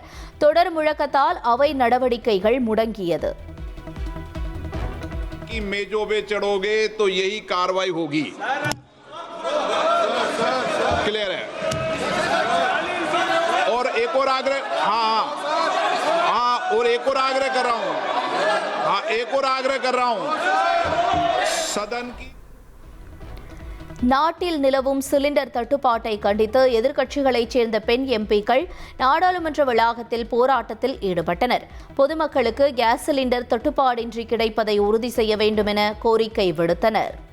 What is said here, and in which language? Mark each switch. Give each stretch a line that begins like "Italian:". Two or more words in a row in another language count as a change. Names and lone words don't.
Tamil: தொடர் முழக்கத்தால் அவை நடவடிக்கைகள் முடங்கியது.
Hindi: मेजों पे चढ़ोगे तो यही कार्रवाई होगी. क्लियर है. और एक और आग्रह, हाँ और एक और आग्रह कर रहा हूँ, एक और आग्रह कर रहा हूँ सदन की.
Tamil: நாட்டில் நிலவும் சிலிண்டர் தட்டுப்பாட்டை கண்டித்து எதிர்க்கட்சிகளைச் சேர்ந்த பெண் எம்பிக்கள் நாடாளுமன்ற வளாகத்தில் போராட்டத்தில் ஈடுபட்டனர். பொதுமக்களுக்கு கேஸ் சிலிண்டர் தட்டுப்பாடின்றி கிடைப்பதை உறுதி செய்ய வேண்டும் என கோரிக்கை விடுத்தனர்.